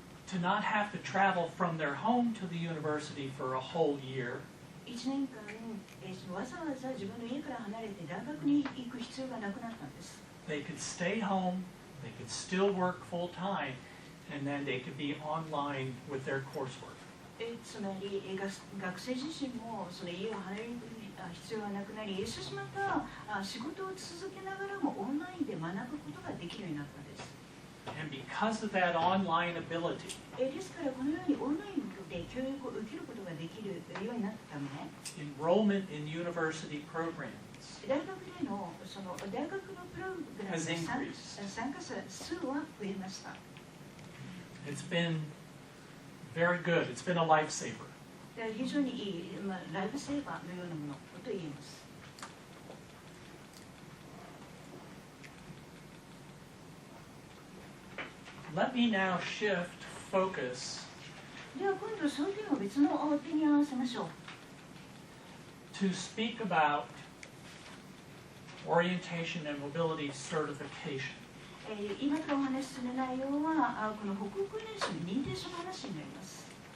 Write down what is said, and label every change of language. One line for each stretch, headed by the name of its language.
English: to not have to travel from their home to the university for a whole year
Japanese: 1年間わざわざ自分の家から離れて大学に行く必要がなくなったんです。
English: they could stay home, they could still work full time, and then they could be online with their coursework.
Japanese: つまり学生自身もその家を離れる必要がなくなり、そしてまた仕事を続けながらもオンラインで学ぶことができるようになったんです。
English: And because of that online ability,
Japanese: ですからこのようにオンラインで教育を受けることができるようになったため、
English: enrollment in university programs
Japanese: 大学でのその大学のプログラム
English: has
Japanese: に
English: increased.
Japanese: 参加者数は増えました。
English: It's been very good. It's been a lifesaver.
Japanese: 非常にいい、ライフセーバーのようなものと言えます。
English: Let me now shift focus
Japanese: では今度その点を別の点に合わせましょう。
English: To speak about orientation and mobility certification.
Japanese: 今からお話しする内容はこの歩行訓練士の認定書の話になります。